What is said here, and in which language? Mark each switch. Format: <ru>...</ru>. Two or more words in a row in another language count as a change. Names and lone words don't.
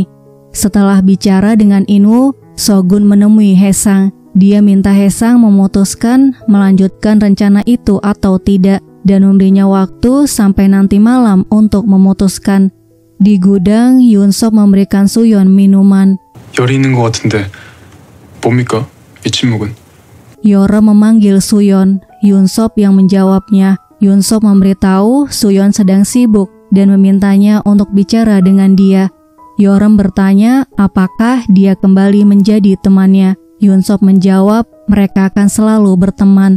<id>Setelah bicara dengan Inu, Shogun menemui Haesang. Dia minta Haesang memutuskan melanjutkan rencana itu atau tidak dan memberinya waktu sampai nanti malam untuk memutuskan. Di gudang, Yunsop memberikan Suyon minuman.</id> <ko>열이 있는 것 같은데 뭡니까? 이 침묵은?</ko> <id>Yeorem memanggil Suyon. Yunsop yang menjawabnya. Yunsop memberitahu Suyon sedang sibuk dan memintanya untuk bicara dengan dia. Yeorem bertanya apakah dia kembali menjadi temannya. Yunsop menjawab mereka akan selalu berteman.</id>